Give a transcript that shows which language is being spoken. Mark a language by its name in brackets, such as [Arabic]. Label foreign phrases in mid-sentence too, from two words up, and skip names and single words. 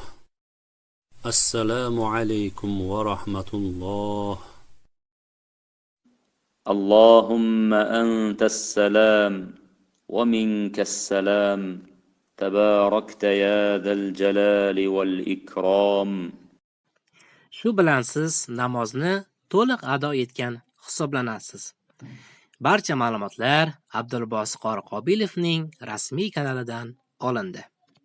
[Arabic] السلام عليكم ورحمة الله. اللهم أنت السلام ومنك السلام تباركت يا ذا الجلال والإكرام. [Uzbek] Shu bilan siz namozni to'liq ado etgan hisoblanasiz. Barcha ma'lumotlar Abdulbosit Qoriqobilovning rasmiy kanalidan olindi.